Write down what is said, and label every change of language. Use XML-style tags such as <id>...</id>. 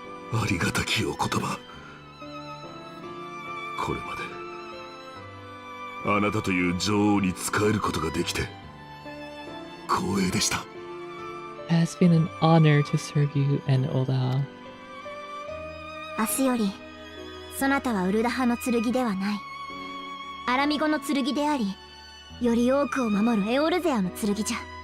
<ja>ありがたきお言葉。これまであなたという女王に仕えることができて光栄でした。</ja> <en>It has been an honor to serve you and Oda.</en> <ja>明日よりそなたはウルダ派の剣ではない。アラミゴの剣であり、より多くを守るエオルゼアの剣じゃ。</ja>